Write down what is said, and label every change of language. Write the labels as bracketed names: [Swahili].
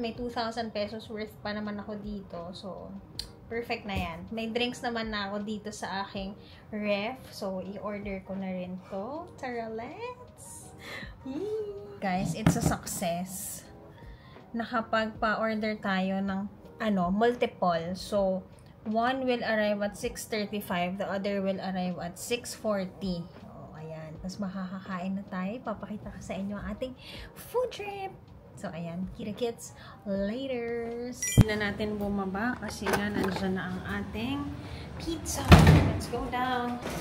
[Filipino] May 2,000 pesos worth pa naman ako dito. So, perfect na yan. May drinks naman na ako dito sa aking ref. So, i-order ko na rin to. [English] Tara, let's! Guys, it's a success. [Filipino] Nakapagpa-order tayo ng multiple. [English] So, one will arrive at 6:35, the other will arrive at 6:40. [Filipino] Oh, ayan. Tapos makakakain na tayo. Papakita ko sa inyo ang ating food trip. So, ayan. Kita-kits later. Hindi na natin bumaba kasi nga nandiyan na ang ating pizza. [English] Let's go down.